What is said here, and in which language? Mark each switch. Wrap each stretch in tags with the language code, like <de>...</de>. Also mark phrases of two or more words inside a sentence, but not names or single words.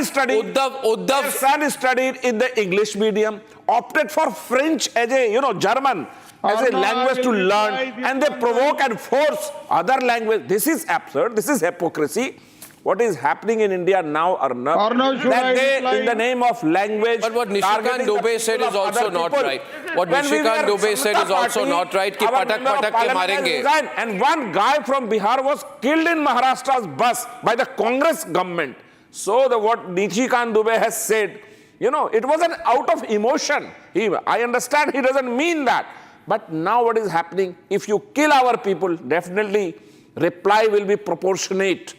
<en>His son studied in the English medium, opted for French as a, German as a language to learn, and they provoke and force other language. This is absurd. This is hypocrisy. What is happening in India now, Arnab, that they, in the name of language... But what Nishikant Dubey said is also not right. What Nishikant Dubey said is also not right.</en> <hi>कि पटक के मारेंगे.</hi> <en>And one guy from Bihar was killed in Maharashtra's bus by the Congress government. So what Nishikant Dubey has said, it was an out of emotion. I understand he doesn't mean that. But now what is happening, if you kill our people, definitely reply will be proportionate.</en>